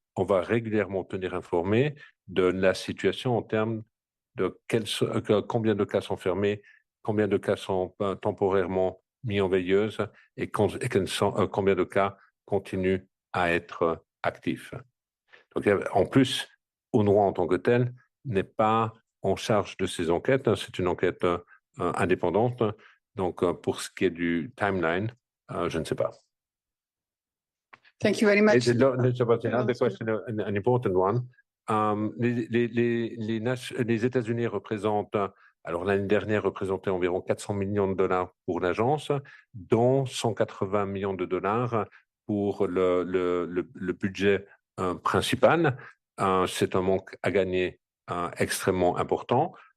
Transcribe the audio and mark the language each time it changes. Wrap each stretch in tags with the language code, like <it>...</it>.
<fr>On va régulièrement tenir informé de la situation en termes de combien de cas sont fermés, combien de cas sont temporairement mis en veilleuse et combien de cas continuent à être actifs. Donc, en plus, UNRWA en tant que tel n'est pas en charge de ces enquêtes. C'est une enquête indépendante. Donc, pour ce qui est du timeline, je ne sais pas.</fr> <en>Thank you very much. Another question, an important one.</en> <fr>Les États-Unis représentent, alors l'année dernière, représentaient environ 400 millions de dollars pour l'agence, dont 180 millions de dollars pour le budget principal. C'est un manque à gagner extrêmement important.</fr>